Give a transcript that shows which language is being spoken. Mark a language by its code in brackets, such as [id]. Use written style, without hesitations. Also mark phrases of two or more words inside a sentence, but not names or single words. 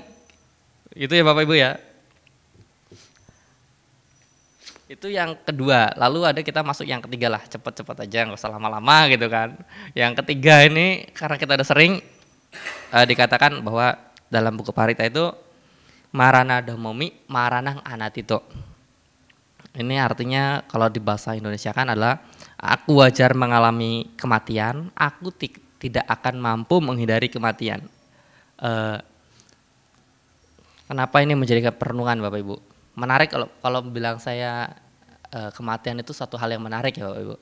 [id] Itu ya Bapak Ibu ya. Itu yang kedua. Lalu kita masuk yang ketiga lah. Cepat-cepat aja, nggak usah lama-lama gitu kan. Yang ketiga ini karena kita udah sering dikatakan bahwa dalam buku Parita itu [pi] marana damomi maranang anatito. [id] Ini artinya kalau di bahasa Indonesia kan adalah aku wajar mengalami kematian, aku tidak akan mampu menghindari kematian. Kenapa ini menjadi perenungan Bapak Ibu? Menarik kalau bilang saya kematian itu satu hal yang menarik ya Bapak Ibu.